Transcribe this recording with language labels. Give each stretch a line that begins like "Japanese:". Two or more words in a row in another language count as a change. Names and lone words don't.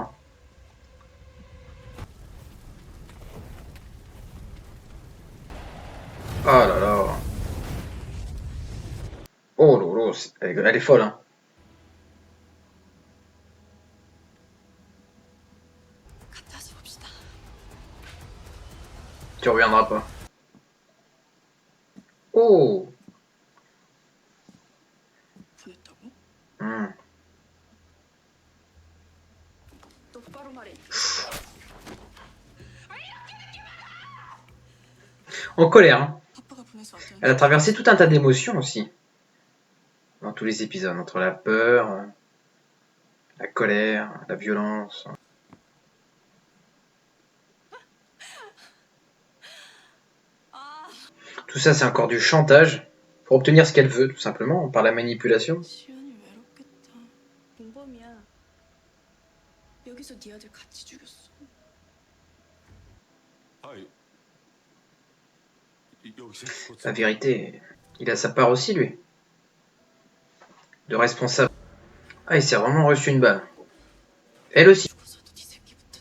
French: Hein. Oh là là. Oh là là, elle est folle. Hein. Tu reviendras pas. Oh.
Korean: 보냈다고? Hmm. 똑바로 말해.
French: En colère. Hein.
Korean: 아빠가 보내서 왔다는
French: Elle a traversé tout un tas d'émotions aussi. Dans tous les épisodes. Entre la peur, la colère, la violence. Tout ça, c'est encore du chantage pour obtenir ce qu'elle veut, tout simplement, par la manipulation.
Korean: 시연이 외롭겠다. 공범이야. 여기서 네 아들 같이 죽였어.
French: La vérité, il a sa part aussi, lui. De responsable. Ah, il s'est vraiment reçu une balle. Elle aussi.
Korean: 죽어서도 네 새끼